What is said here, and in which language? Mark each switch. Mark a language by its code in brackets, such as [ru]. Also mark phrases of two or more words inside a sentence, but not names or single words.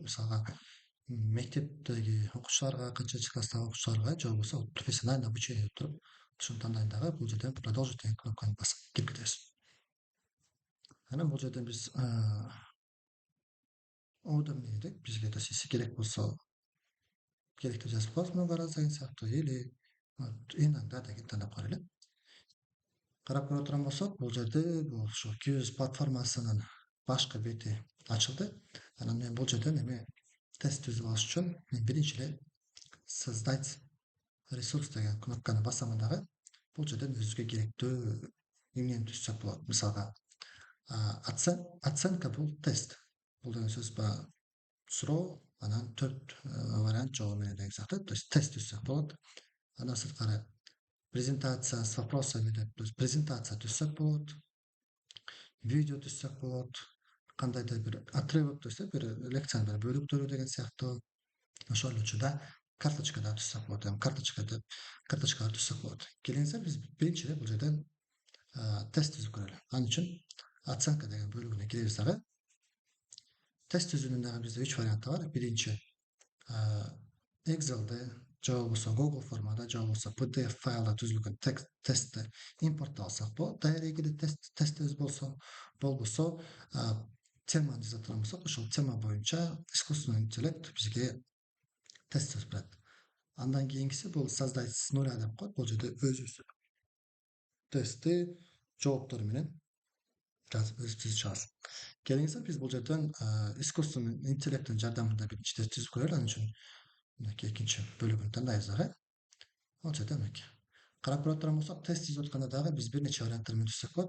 [ky] Мисалга мектептеги окуучуларга, канчанчы класстагы окуучуларга же болбосо [ru] профессиональный обучение [ky] деп туруп, ошону тандайын дагы бул жерден продолжить деген кнопканы басып кирип кетебиз. Анан бул жерден биз удобный деп бизге если керек болсо керектүү жазып коебуз, [ru] много раз [ky] деген сыяктуу, [ru] или иногда [ky] деген тандап коелу. Карап көрө турган болсок, бул жерде бул ошо Qs платформасынын башкы бети ачылды. Анан мен бул жерден эме тест түзүп алыш үчүн мен биринчи эле [ru] создать ресурс [ky] деген кнопканы басамын дагы. Бул жерден өзүбүзгө керектүү эмнени түзсөк болот. Мисалга оценка бул тест. Бул деген сөз суроо, анан 4 вариант жообу менен деген сыяктуу. [ru] То есть [ky] тест түзсөк болот. Андан сырткары [ru] презентация с вопросами [ky] деп, [ru] то есть [ky] презентация түзсөк болот. Видео түзсөк болот. Кандайдыр бир отрывок, [ru] то есть [ky] бир лекциянын бир бөлүктөрү деген сыяктуу. Ошол учурда карточкада түзсөк болот. Карточкалар түзсөк болот. Келиңиздер, биз биринчи эле бул жерден тест түзүп көрөлү. Анын үчүн оценка деген бөлүгүнө киребиз дагы. Тест түзүүнүн дагы бизде 3 варианты бар. Биринчи Excel'de, же болбосо Google формада, же болбосо PDF файлда түзүлгөн тестти импортталсак болот. Эгерде тестибиз болбосо теманы жаза турган болсок, ошол тема боюнча [ru] искусственный интеллект [ky] бизге тест түзүп берет. Андан кийинкиси бул [ru] создать с нуля [ky] деп коет. Бул жерде өзүбүз тестти жооптору менен жазып түзүп чыгабыз. Келиңиздер, биз бул жерден [ru] искусственный интеллекттин [ky] жардамында биринчи тест түзүп көрөлү. Анын үчүн мынакей экинчи бөлүгүн тандайбыз дагы. Ал жерде мынакей карап көрө турган болсок, тест түзүп атканда дагы биз бир нече варианттар менен түзсөк болот.